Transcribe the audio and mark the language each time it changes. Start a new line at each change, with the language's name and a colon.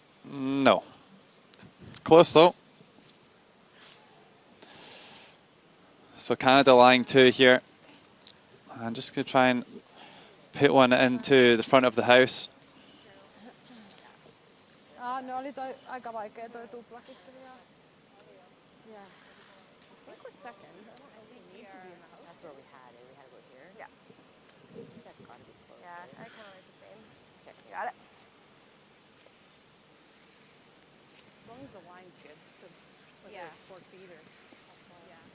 English: No. Close though. So Canada line 2 here. I'm just going to try and put one into the front of the house.
Finnish: Ne oli aika vaikea toi tuplakin.
English: Yeah. I think we're second. That's where we had it. We had to go here. Yeah. I think that's got to be close. Yeah, I kind of like the same. Okay. You got it. As long as the line's good. Yeah. 4 feet or. Yeah.